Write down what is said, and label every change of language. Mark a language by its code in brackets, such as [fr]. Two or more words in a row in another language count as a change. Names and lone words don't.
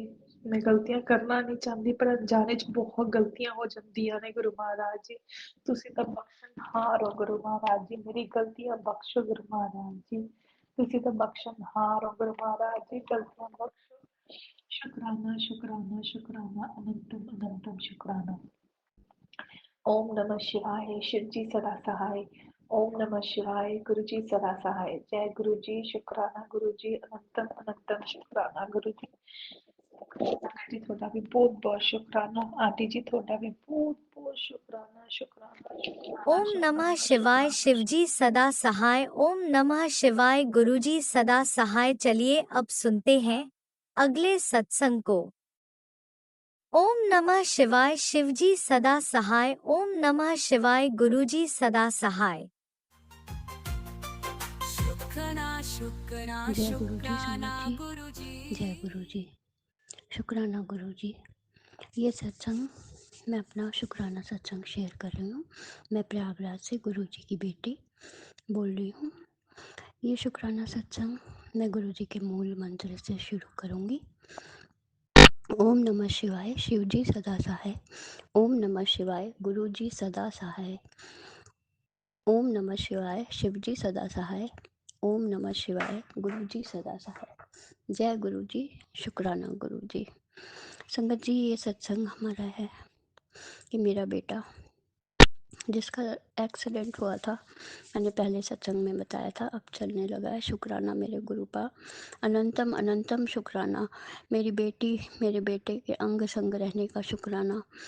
[pa] ਮੈਂ ਗਲਤੀਆਂ ਕਰਨਾ ਨਹੀਂ ਚਾਹੁੰਦੀ ਪਰ ਅਣਜਾਣੇ 'ਚ ਬਹੁਤ ਗਲਤੀਆਂ ਹੋ ਜਾਂਦੀਆਂ ਨੇ ਗੁਰੂ ਮਹਾਰਾਜ ਜੀ, ਤੁਸੀਂ ਤਾਂ ਬਖਸ਼ਣਹਾਰ ਹੋ ਗੁਰੂ ਮਹਾਰਾਜ ਜੀ, ਮੇਰੀ ਗਲਤੀਆਂ ਬਖਸ਼ੋ ਗੁਰੂ ਮਹਾਰਾਜ ਜੀ, ਤੁਸੀਂ ਤਾਂ ਬਖਸ਼ਣਹਾਰ ਹੋ ਗੁਰੂ ਮਹਾਰਾਜ ਜੀ, ਗਲਤੀਆਂ ਬਖਸ਼ੋ। ਸ਼ੁਕਰਾਨਾ ਸ਼ੁਕਰਾਨਾ ਸ਼ੁਕਰਾਨਾ ਅਨੰਤਮ ਅਨੰਤਮ ਸ਼ੁਕਰਾਨਾ। [hi] ओम नमः शिवाय, शिव जी सदा सहाय। ओम नमः शिवाय, गुरु जी सदा सहाय। जय गुरु जी, शुकराना गुरु जी, अनंतम अनंतम शुकराना गुरु जी। [pa] संगत जी ਤੁਹਾਡਾ ਵੀ ਬਹੁਤ ਬਹੁਤ ਸ਼ੁਕਰਾਨਾ, ਆਂਟੀ ਜੀ ਤੁਹਾਡਾ ਵੀ ਬਹੁਤ ਬਹੁਤ ਸ਼ੁਕਰਾਨਾ, ਸ਼ੁਕਰਾਨਾ ਸ਼ੁਕਰਾਨਾ [hi] ओम नमः [pa] ਸ਼ੁਕਰਾਨਾ [hi] शिवाय, [pa] ਸ਼ੁਕਰਾਨਾ। [hi] शिवजी सदा सहाय। ओम नमः शिवाय, गुरुजी सदा सहाय। चलिए अब सुनते हैं अगले सत्संग को। ओम नमः शिवाय, शिवजी सदा सहाय। ओम नमः शिवाय, गुरुजी सदा सहाय। शुक्राना शुक्राना जय गुरु जी शुक्राना संगत जी, गुरु जी। जय गुरु जी, शुक्राना गुरु जी। ये सत्संग मैं अपना शुक्राना सत्संग शेयर कर रही हूँ। मैं प्रयागराज से गुरु जी की बेटी बोल रही हूँ। ये शुक्राना सत्संग मैं गुरु जी के मूल मंत्र से शुरू करूँगी। ओम नमः शिवाय, शिव जी सदा सहाय। ओम नमः शिवाय, गुरु जी सदा सहाय। ओम नमः शिवाय, शिव जी सदा सहाय। ओम नमः शिवाय, गुरु जी सदा सहाय। जय गुरु जी, शुक्राना गुरु जी। संगत जी, ये सत्संग हमारा है कि मेरा बेटा जिसका एक्सीडेंट हुआ था, मैंने पहले सत्संग में बताया था, अब चलने लगा है। शुक्राना मेरे गुरुपा, अनंतम अनंतम शुक्राना। मेरी बेटी, मेरे बेटे के अंग संग रहने का शुक्राना।